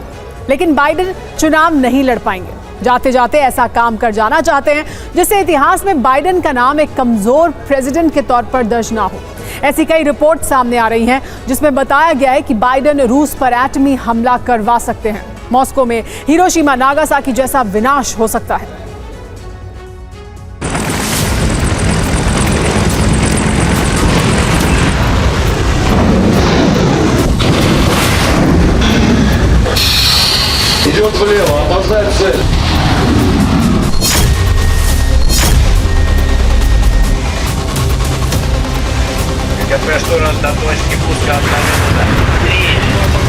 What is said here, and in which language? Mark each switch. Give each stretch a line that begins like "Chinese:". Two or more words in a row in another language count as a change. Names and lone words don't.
Hindi: लेकिन बाइडेन चुनाव नहीं लड़ पाएंगे। जाते जाते ऐसा काम कर जाना चाहते हैं जिससे इतिहास में बाइडेन का नाम एक कमजोर प्रेसिडेंट के तौर पर दर्ज ना हो। ऐसी कई रिपोर्ट सामने आ रही हैं जिसमें बताया गया है कि बाइडेन रूस पर एटमी हमला करवा सकते हैं। मॉस्को में हिरोशिमा नागासाकी जैसा विनाश हो सकता है।
Russian: Идет влево, опоздает цель. КП штурм до точки пуска обнаружено.